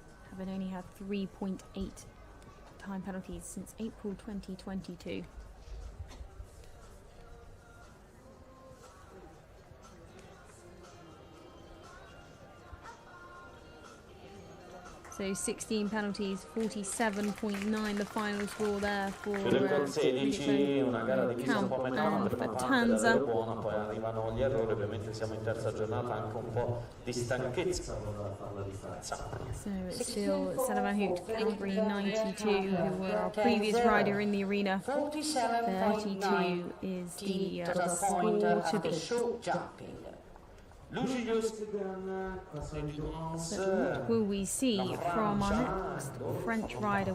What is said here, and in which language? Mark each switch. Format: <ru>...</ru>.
<en>Having only had 3.8 time penalties since April 2022. So 16 penalties, 47.9 the final score there for</en> <it>con 16, una gara divisa un po' a metà, la prima parte davvero buona, poi arrivano gli errori, ovviamente siamo in terza giornata, anche un po' di stanchezza per fare la differenza.</it> <en>So it's still Senna Van Hout, Calgary 92, who were our previous rider in the arena. 32 is the score to beat. But what will we see from our next French rider?</en>